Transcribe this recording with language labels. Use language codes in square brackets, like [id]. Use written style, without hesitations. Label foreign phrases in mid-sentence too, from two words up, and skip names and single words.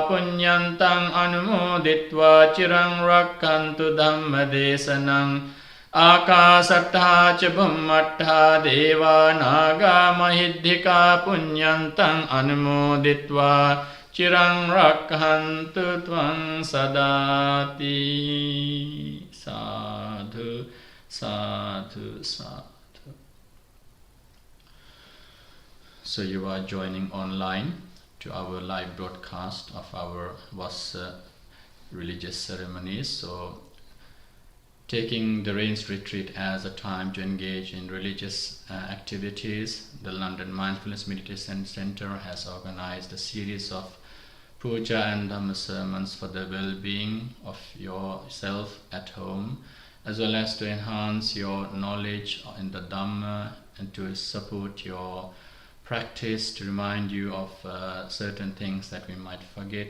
[pi] punyantang anumoditva cirang rakkhantu dhamma desanang Akasattha ca bhummattha deva naga mahiddhika punyantang anumoditva cirang rakkhantu tvang sadati sadhu sadhu sadhu. [en] So you are joining online to our live broadcast of our Vassa religious ceremonies. So taking the Rains Retreat as a time to engage in religious activities, the London Mindfulness Meditation Center has organized a series of Puja and Dhamma sermons for the well-being of yourself at home, as well as to enhance your knowledge in the Dhamma and to support your practice, to remind you of certain things that we might forget.